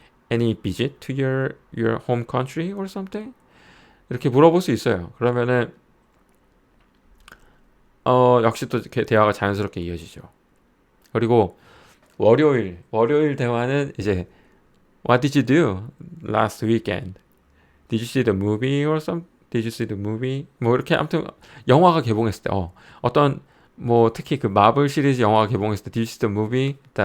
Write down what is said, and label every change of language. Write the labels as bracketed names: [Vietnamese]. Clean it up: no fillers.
[English] Any visit to your home country or something? [Korean] 이렇게 물어볼 수 있어요. 그러면은 역시 또 이렇게 대화가 자연스럽게 이어지죠. 그리고 월요일 대화는 이제 [English] What did you do last weekend? Did you see the movie or some? Did you see the movie? [Korean] 뭐 이렇게 아무튼 영화가 개봉했을 때 어떤 뭐 특히 그 마블 시리즈 영화가 개봉했을 때 [English] Did you see the movie?